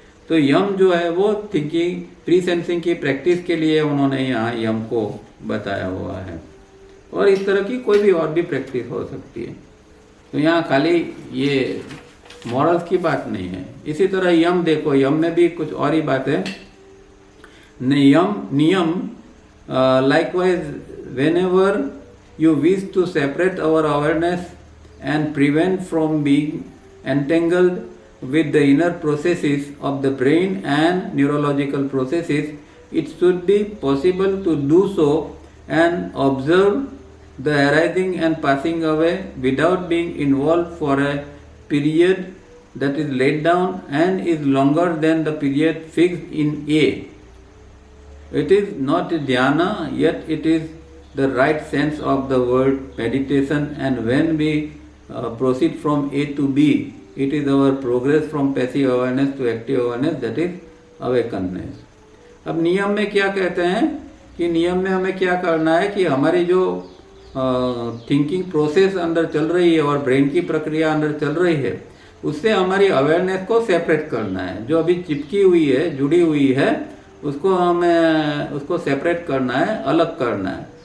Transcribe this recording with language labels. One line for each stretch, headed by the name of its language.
Hindi: तो यम जो है वो थिंकिंग प्री सेंसिंग की प्रैक्टिस के लिए उन्होंने यहाँ यम को बताया हुआ है। और इस तरह की कोई भी और भी प्रैक्टिस हो सकती है। तो यहाँ खाली ये मॉरल्स की बात नहीं है। इसी तरह यम देखो, यम में भी कुछ और ही बात है।
English: नियम likewise, whenever you wish to separate our awareness and prevent from being entangled with the inner processes of the brain and neurological processes, it should be possible to do so and observe the arising and passing away without being involved for a period that is laid down and is longer than the period fixed in A. It is not dhyana, yet it is the right sense of the word meditation, and when we proceed from A to B, it is our progress from passive awareness to active awareness, that is awakeness.
Hindi: अब नियम में क्या कहते हैं कि नियम में हमें क्या करना है कि हमारी जो थिंकिंग प्रोसेस अंदर चल रही है और ब्रेन की प्रक्रिया अंदर चल रही है, उससे हमारी अवेयरनेस को सेपरेट करना है। जो अभी चिपकी हुई है, जुड़ी हुई है, उसको हमें उसको सेपरेट करना है, अलग करना है।